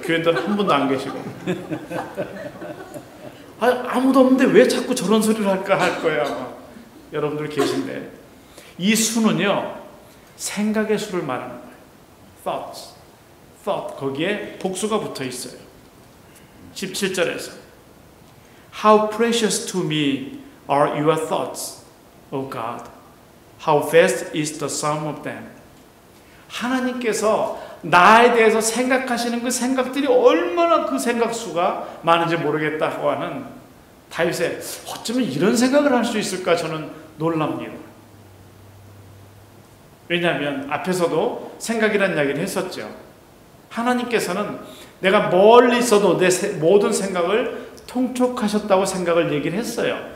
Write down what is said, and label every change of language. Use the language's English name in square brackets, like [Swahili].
[Korean] 교인들은 한 분도 안 계시고 아무도 없는데 왜 자꾸 저런 소리를 할까 할 거예요. 아마 여러분들 계신데 이 수는요 생각의 수를 말하는 거예요. thought 거기에 복수가 붙어 있어요. 17절에서 [English] How precious to me are your thoughts. O God, how vast is the sum of them. [Korean] 하나님께서 나에 대해서 생각하시는 그 생각들이 얼마나 그 생각 수가 많은지 모르겠다고 하는 다윗의 어쩌면 이런 생각을 할 수 있을까 저는 놀랍니다. 왜냐하면 앞에서도 생각이라는 이야기를 했었죠. 하나님께서는 내가 멀리 있어도 내 모든 생각을 통촉하셨다고 생각을 얘기를 했어요.